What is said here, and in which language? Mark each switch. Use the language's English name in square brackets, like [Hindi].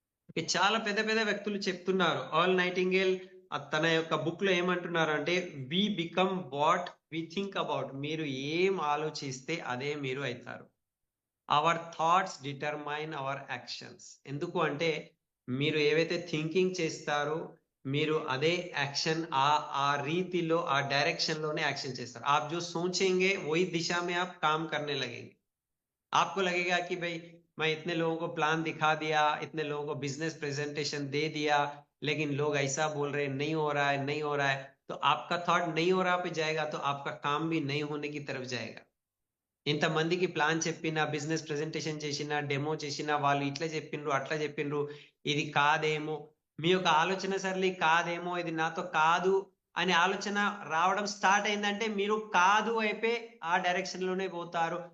[Telugu] Okay, చాలా పెద్ద పెద్ద వ్యక్తులు చెప్తున్నారు. ఆల్ నైటింగేల్ తన యొక్క బుక్ లో ఏమంటున్నారు అంటే [English] We become what we think about. [Telugu] మీరు ఏం ఆలోచిస్తే అదే మీరు అవుతారు. [English] Our thoughts determine our actions. [Telugu] ఎందుకు అంటే మీరు ఏవైతే థింకింగ్ చేస్తారో మీరు అదే యాక్షన్ ఆ రీతిలో ఆ డైరెక్షన్ లోనే యాక్షన్ చేస్తారు. [Hindi] आप जो सोचेंगे वही दिशा में आप काम करने लगेंगे. आपको लगेगा कि भाई मैं इतने लोगों को प्लान दिखा दिया, इतने लोगों को बिजनेस प्रेजेंटेशन दे दिया, लेकिन लोग ऐसा बोल रहे हैं नहीं हो रहा है, नहीं हो रहा है, तो आपका थॉट नहीं हो रहा पे जाएगा तो आपका काम भी नहीं होने की तरफ जाएगा. [Telugu] ఇంతమందికి ప్లాన్ చెప్పినా, బిజినెస్ ప్రెజెంటేషన్ చేసినా, డెమో చేసినా వాళ్ళు ఇట్లా చెప్పిండ్రు, అట్లా చెప్పిండ్రు, ఇది కాదేమో, మీ యొక్క ఆలోచన సరళి కాదేమో, ఇది నాతో కాదు అనే ఆలోచన రావడం స్టార్ట్ అయిందంటే మీరు కాదు అయిపోయి ఆ డైరెక్షన్ లోనే పోతారు.